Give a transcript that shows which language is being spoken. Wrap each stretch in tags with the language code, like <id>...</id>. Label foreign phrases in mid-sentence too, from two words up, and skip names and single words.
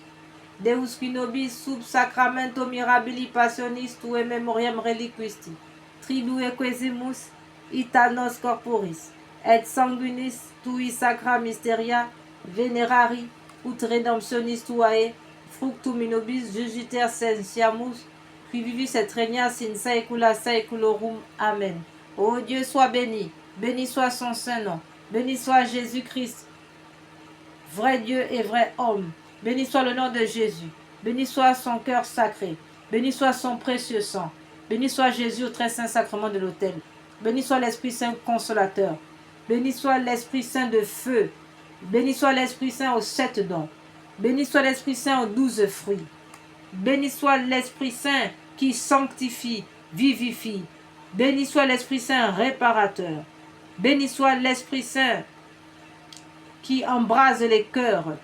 <la>Deus qui nobis sub sacramento mirabili passionis tue memoriam reliquisti, tribue quesimus ita nos corporis, et sanguinis tui sacra mysteria venerari, ut redemptionis tuae, fructum in nobis jugiter sentiamus, qui vivis et regnas in saecula saeculorum. Amen.</la> <fr>Ô Dieu, sois béni, béni soit son saint nom, béni soit Jésus-Christ, vrai Dieu et vrai homme. Béni soit le nom de Jésus, béni soit son cœur sacré, béni soit son précieux sang, béni soit Jésus au très saint sacrement de l'autel, béni soit l'Esprit Saint consolateur, béni soit l'Esprit Saint de feu, béni soit l'Esprit Saint aux 7 dons, béni soit l'Esprit Saint aux 12 fruits, béni soit l'Esprit Saint qui sanctifie, vivifie, béni soit l'Esprit Saint réparateur, béni soit l'Esprit Saint qui embrase les cœurs.</fr>